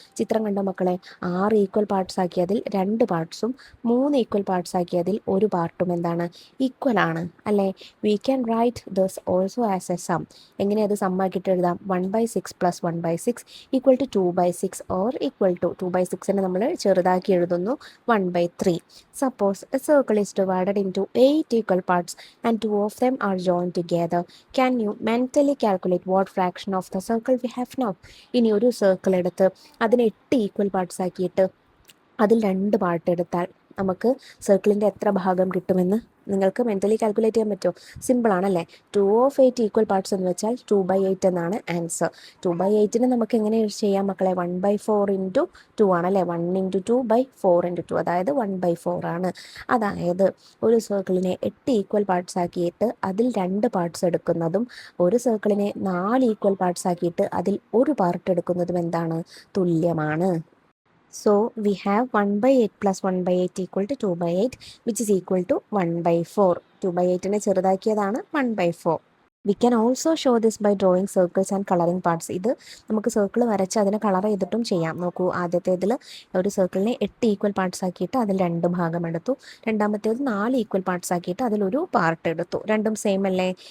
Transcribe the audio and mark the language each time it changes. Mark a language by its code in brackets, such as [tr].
[ml] ചിത്രം കണ്ടോ മക്കളെ, 6 ഈക്വൽ പാർട്സ് ആക്കിയതിൽ 2 പാർട്സും 3 ഈക്വൽ പാർട്സ് ആക്കിയതിൽ ഒരു പാർട്ടും എന്താണ്, ഈക്വൽ ആണ് അല്ലേ? [en] We can write this also as a sum. [ml] എങ്ങനെ അത് സമ്മാക്കിയിട്ട് എഴുതാം? 1/6 + 1/6 = 2/6 ഓർ ഈക്വൽ ടു 2/6നെ നമ്മൾ ചെറുതാക്കി എഴുതുന്നു 1/3. [en] Suppose a circle is divided into 8 equal parts and 2 of them are joined together. Can you mentally calculate what fraction of the circle we have now? [ml] ഇനി ഒരു circle എടുത്ത് അതിനെ 8 ഈക്വൽ പാർട്സ് ആക്കിയിട്ട് അതിൽ 2 part എടുത്താൽ നമുക്ക് സർക്കിളിൻ്റെ എത്ര ഭാഗം കിട്ടുമെന്ന് നിങ്ങൾക്ക് മെൻ്റലി കാൽക്കുലേറ്റ് ചെയ്യാൻ പറ്റുമോ? സിമ്പിളാണല്ലേ. 2 of 8 ഈക്വൽ പാർട്സ് എന്ന് വെച്ചാൽ 2/8 എന്നാണ് ആൻസർ. 2/8നെ നമുക്ക് എങ്ങനെ ചെയ്യാം മക്കളെ? 1/4 × 2 ആണല്ലേ. 1 × 2/4 × 2, അതായത് 1/4 ആണ്. അതായത് ഒരു സർക്കിളിനെ 8 ഈക്വൽ പാർട്സ് ആക്കിയിട്ട് അതിൽ 2 പാർട്സ് എടുക്കുന്നതും ഒരു സർക്കിളിനെ 4 ഈക്വൽ പാർട്സ് ആക്കിയിട്ട് അതിൽ ഒരു പാർട്ട് എടുക്കുന്നതും എന്താണ്? തുല്യമാണ്. [en] So we have 1/8 + 1/8 = 2/8, which is equal to 1/4. [ml] 2/8നെ ചെറുതാക്കിയതാണ് 1/4. [en] We can also show this by drawing circles and colouring parts. [ml] ഇത് നമുക്ക് സർക്കിൾ വരച്ച് അതിനെ കളർ ചെയ്തിട്ടും ചെയ്യാം. നോക്കൂ, ആദ്യത്തേതിൽ ഒരു സർക്കിളിനെ 8 ഈക്വൽ പാർട്സ് ആക്കിയിട്ട് അതിൽ 2 ഭാഗം എടുത്തു. രണ്ടാമത്തേത് 4 ഈക്വൽ പാർട്സ് ആക്കിയിട്ട് അതിലൊരു പാർട്ട് എടുത്തു. രണ്ടും സെയിം അല്ലേ?